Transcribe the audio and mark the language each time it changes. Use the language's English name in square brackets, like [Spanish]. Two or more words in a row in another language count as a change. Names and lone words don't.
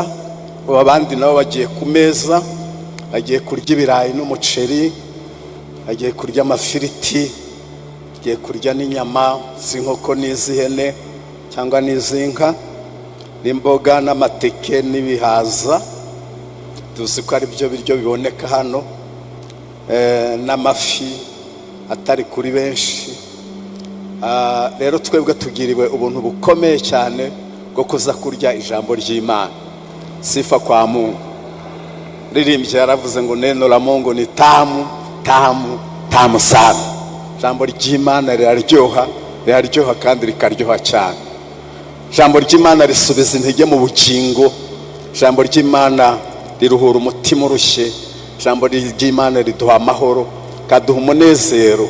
[Kinyarwanda] Abandi nabo bagiye ku meza, bagiye kurya ibirayi n'umuceri, bagiye kurya amafiriti, bagiye kurya n'inyama z'inkoko n'iz'ihene cyangwa n'iz'inka, n'imboga n'amateke n'ibihaza. Tuzi ko ari byo biryo biboneka hano, n'amafi atari kuri benshi. Rero twebwe tugiriwe ubuntu bukomeye cyane bwo kuza kurya ijambo ry'Imana. [Swahili] Sifa kwa Mungu. [Kinyarwanda] Ririmbye yaravuze ngo [Swahili] neno la Mungu ni tamu tamu sana. [Kinyarwanda] Ijambo ry'Imana riraryoha kandi rikaryoha cyane. Ijambo ry'Imana risubiza intege mu bugingo. Ijambo ry'Imana riruhura umutima urushye. Ijambo ry'Imana riduha amahoro, kaduha umunezero.